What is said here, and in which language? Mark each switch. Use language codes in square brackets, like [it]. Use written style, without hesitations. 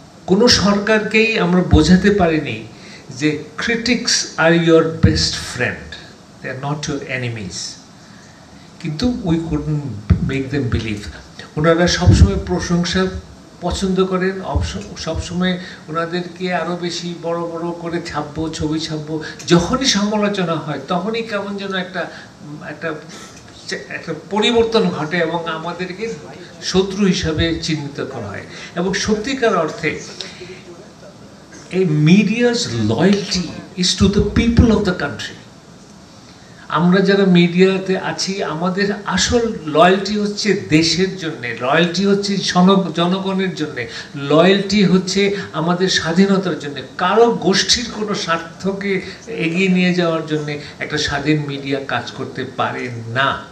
[bn] কোনো সরকারকেই আমরা বোঝাতে পারিনি যে [en] critics are your best friend, they are not your enemies. [bn] কিন্তু [en] we couldn't make them believe. [bn] ওনারা সবসময় প্রশংসা পছন্দ করেন, সবসময় ওনাদেরকে আরও বেশি বড় বড় করে ছাপবো, ছবি ছাপবো। যখনই সমালোচনা হয় তখনই কেমন যেন একটা পরিবর্তন ঘটে এবং আমাদেরকে শত্রু হিসাবে চিহ্নিত করা হয়। এবং সত্যিকার অর্থে [en] a media's loyalty is to the people of the country. [bn] আমরা যারা মিডিয়াতে আছি আমাদের আসল লয়্যালটি হচ্ছে দেশের জন্য, লয়্যালটি হচ্ছে জনগণের জন্য, লয়্যালটি হচ্ছে আমাদের স্বাধীনতার জন্য। কারো গোষ্ঠীর কোনো স্বার্থকে এগিয়ে নিয়ে যাওয়ার জন্য একটা স্বাধীন মিডিয়া কাজ করতে পারে না।